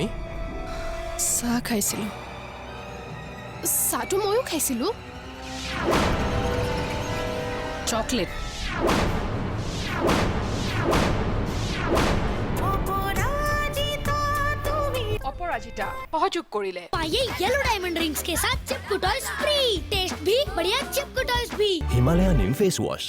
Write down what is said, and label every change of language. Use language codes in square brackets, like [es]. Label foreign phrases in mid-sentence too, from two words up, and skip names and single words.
[as] চাহ খাইছিলোঁ চাহটো ময়ো খাইছিলোঁ চকলেট অপৰাজিতা সহযোগ কৰিলে [hi] पाइए [en] yellow diamond rings [hi] के साथ चिपकू [en] toys free [hi] टेस्ट भी बढ़िया चिपकू टॉयज भी हिमालयन फेस वॉश